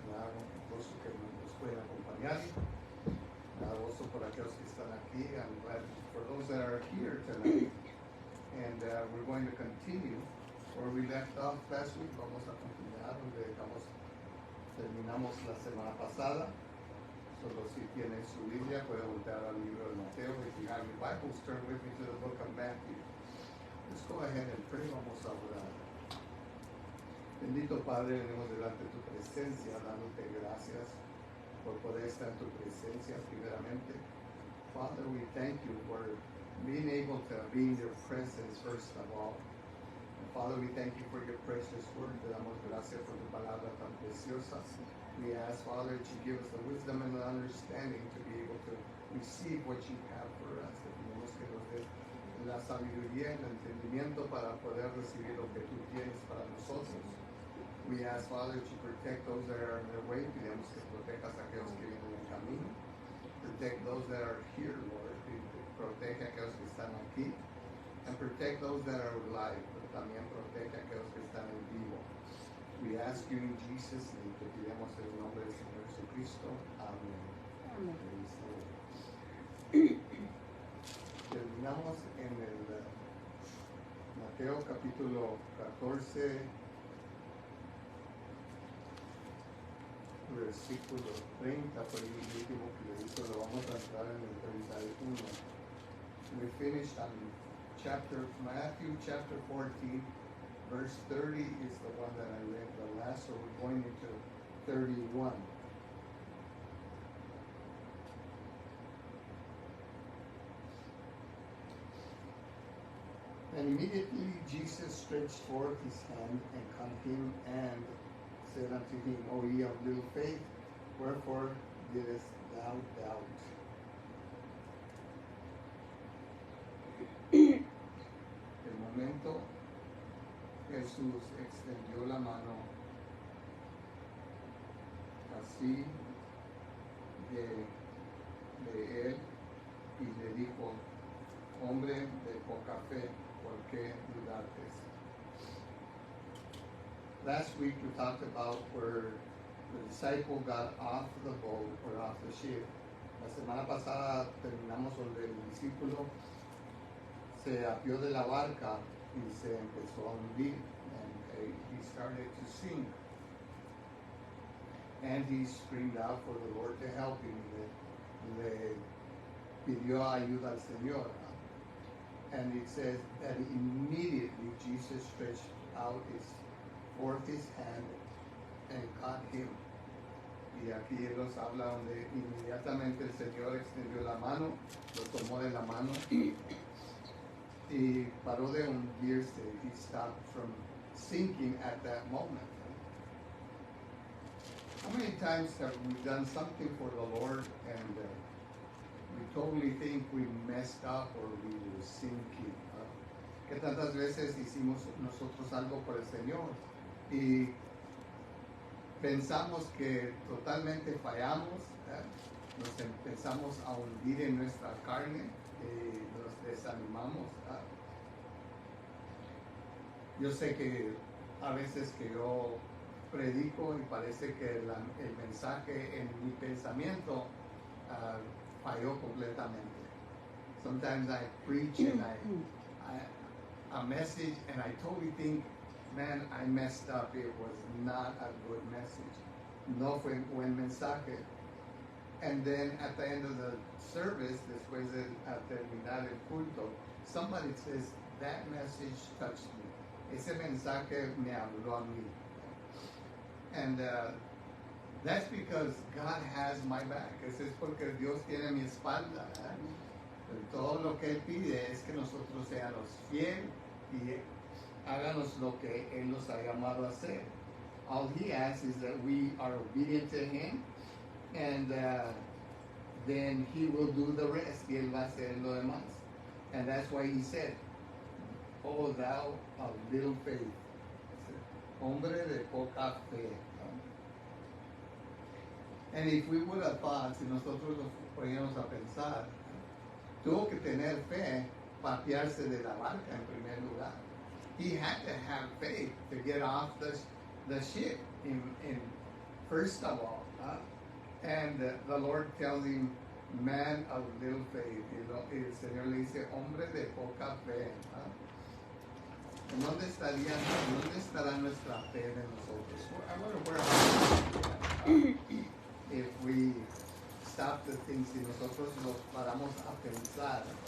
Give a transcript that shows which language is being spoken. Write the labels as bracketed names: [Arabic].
[Spanish] Me da gusto que nos pueden acompañar. Me da gusto por aquellos que están aquí. [English] I'm glad for those that are here tonight. And we're going to continue where we left off last week. [Spanish] Vamos a continuar donde terminamos la semana pasada. Solo si tienen su Biblia, pueden voltear al libro de Mateo. [English] If you have your Bibles, turn with me to the book of Matthew. Let's go ahead and pray. [Spanish] Vamos a orar. Bendito Padre, venimos delante de tu presencia, dándote gracias por poder estar en tu presencia primeramente. [English] Father, we thank you for being able to be in your presence first of all. And Father, we thank you for your precious word. [Spanish] Te damos gracias por tu palabra tan preciosa. [English] We ask, Father, that you give us the wisdom and the understanding to be able to receive what you have for us. [Spanish] Te pedimos que nos des la sabiduría y el entendimiento para poder recibir lo que tú tienes para nosotros. [English] We ask, Father, that you protect those that are on their way. [Spanish] Pedimos que protejas a aquellos que vienen en el camino. [English] Protect those that are here, Lord. [Spanish] Protege a aquellos que están aquí. [English] And protect those that are alive. [Spanish] Pero también protege a aquellos que están en vivo. [English] We ask you in Jesus' name. [Spanish] Te pedimos en el nombre del Señor Jesucristo. Amén. Amén. Terminamos en el Mateo capítulo 14. Versículo 30, por el último que le hizo, lo vamos a entrar en el 31. [English] We finished on Matthew chapter 14, verse 30 is the one that I read the last, so we're going into 31. And immediately Jesus stretched forth his hand and caught him and said unto him, O ye of little faith, wherefore didst thou doubt? [Spanish] El momento Jesús extendió la mano así de él y le dijo, hombre de poca fe, ¿por qué dudaste? [English] Last week we talked about where the disciple got off the boat or off the ship. [Spanish] La semana pasada terminamos donde el discípulo se apió de la barca y se empezó a hundir, [English] and he started to sink. And he screamed out for the Lord to help him. [Spanish] Le pidió ayuda al Señor. [English] And it says that immediately Jesus stretched out forth his hand and caught him. [Spanish] Y aquí él nos habla donde inmediatamente el Señor extendió la mano, lo tomó de la mano y paró de hundirse. [English] He stopped from sinking at that moment. How many times have we done something for the Lord and we totally think we messed up or we were sinking? [Spanish] ¿Qué tantas veces hicimos nosotros algo por el Señor y pensamos que totalmente fallamos, nos empezamos a hundir en nuestra carne y nos desanimamos? Yo sé que a veces que yo predico y parece que el mensaje en mi pensamiento falló completamente. [English] Sometimes I preach and a message and I totally think, man, I messed up. It was not a good message. [Spanish] No fue un buen mensaje. [English] And then at the end of the service, [Spanish] después de terminar el culto, [English] somebody says, that message touched me. [Spanish] Ese mensaje me habló a mí. [English] And that's because God has my back. [Spanish] Eso es porque Dios tiene mi espalda. Todo lo que Él pide es que nosotros seamos fieles y háganos lo que Él nos ha llamado a hacer. [English] All He asks is that we are obedient to Him, and then He will do the rest. [Spanish] Y Él va a hacer lo demás. [English] And that's why He said, "Oh, thou of little faith." [Spanish] Hombre de poca fe. [English] And if we would have thought, [Spanish] si nosotros nos poníamos a pensar, tuvo que tener fe para apiarse de la barca en primer lugar. [English] he had to have faith to get off the ship in first of all. And the Lord tells him, man of little faith. [Spanish] Y el Señor le dice, hombre de poca fe. ¿En dónde estará nuestra fe de nosotros? [English] I wonder where if we stop to think, [Spanish] si nosotros nos paramos a pensar.